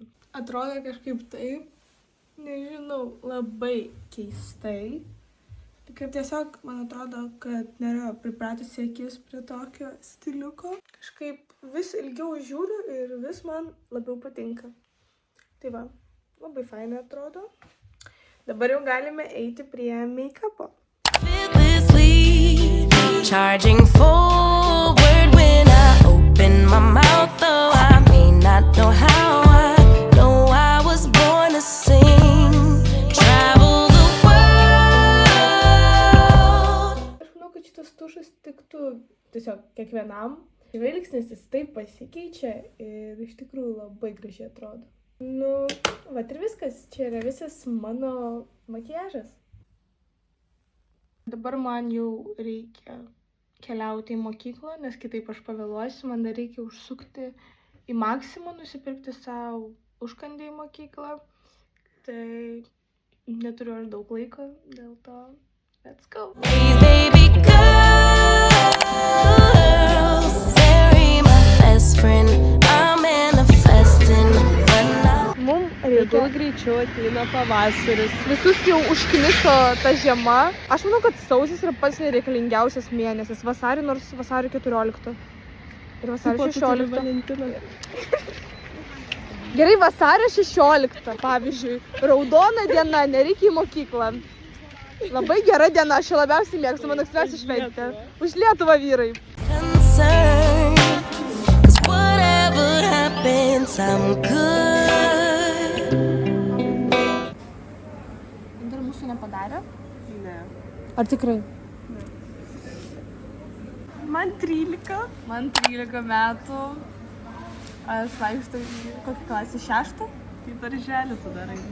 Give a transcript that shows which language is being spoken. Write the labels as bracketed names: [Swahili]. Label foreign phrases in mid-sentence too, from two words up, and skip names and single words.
[Lithuanian] Atrodo kažkaip taip, nežinau, labai keistai. Kaip tiesiog, man atrodo, kad nėra pripratusi akis prie tokio stiliuko. Kažkaip vis ilgiau žiūriu ir vis man labiau patinka. Tai va, labai fainai atrodo. Dabar jau galime eiti prie make-upo. [English] Charging forward when I open my mouth, though I may not know how. I know I was born to sing. Travel the world. [Lithuanian] Aš manau, kad šitas tušas tiktų tiesiog kiekvienam. Žvilgsnis jis taip pasikeičia ir iš tikrųjų labai gražiai atrodo. Nu, va ir viskas. Čia yra visas mano makiažas. Dabar man jau reikia keliauti į mokyklą, nes kitaip aš pavėluosiu. Man dar reikia užsukti į Maksimą, nusipirkti savo užkandį į mokyklą. Tai neturiu aš daug laiko, dėl to [English] let's go. Hey baby girl, bury my best friend. I'm manifesting. [Lithuanian] Mums reikia greičiau ateina pavasaris. Visus jau užkniso ta žiema. Aš manau, kad sausis yra pats nereikalingiausias mėnesis. Vasarį, nors vasario 14. Ir vasario 16. Gerai, vasario 16, pavyzdžiui. Raudona diena, nereikia į mokyklą. Labai gera diena, aš labiausiai mėgstu, mano mėgstamiausia šventė. Už Lietuvą, vyrai. [English] Concern, 'cause whatever happens, I'm good. [Lithuanian] Dar mūsų nepadarė? Ne. Ar tikrai? Man 13. Man 13 metų. Aš vaikštau į kokį klasę 6? Tai darželį tu darai.